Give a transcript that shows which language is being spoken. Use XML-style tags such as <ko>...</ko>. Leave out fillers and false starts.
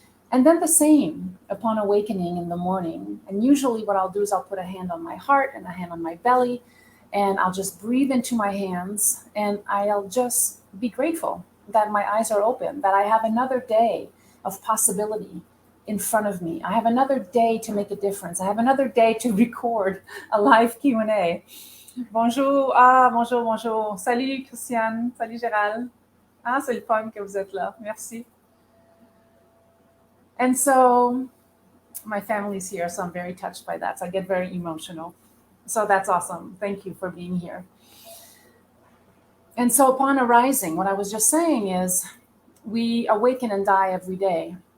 <en>And then the same upon awakening in the morning. And usually, what I'll do is I'll put a hand on my heart and a hand on my belly, and I'll just breathe into my hands and I'll just be grateful that my eyes are open, that I have another day of possibility in front of me. I have another day to make a difference. I have another day to record a live Q&A.</en> <fr>Bonjour, bonjour, bonjour. Salut Christiane, salut Gérald. Ah, c'est le fun que vous êtes là. Merci.</fr> <en>And so my family's here, so I'm very touched by that. So I get very emotional. So that's awesome. Thank you for being here. And so upon arising, what I was just saying is we awaken and die every day.</en>